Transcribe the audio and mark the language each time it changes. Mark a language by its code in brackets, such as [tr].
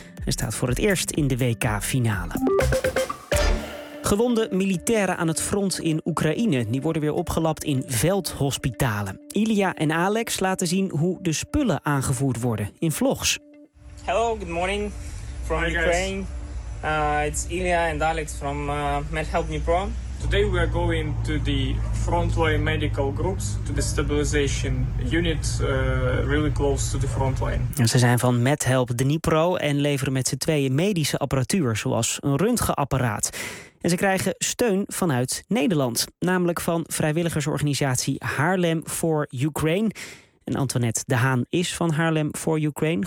[nl] Hij staat voor het eerst in de WK-finale. Gewonde militairen aan het front in Oekraïne, die worden weer opgelapt in veldhospitalen. Ilya en Alex laten zien hoe de spullen aangevoerd worden in vlogs. [en] Hello, good morning from Ukraine. It's Ilya and Alex from MedHelp Dnipro. Today we are going to the frontline medical groups, to the stabilization unit, really close to the frontline. [nl] En ze zijn van MedHelp Dnipro en leveren met z'n tweeën medische apparatuur, zoals een röntgenapparaat. En ze krijgen steun vanuit Nederland, namelijk van vrijwilligersorganisatie Haarlem voor Ukraine. En Antoinette De Haan is van Haarlem voor Ukraine.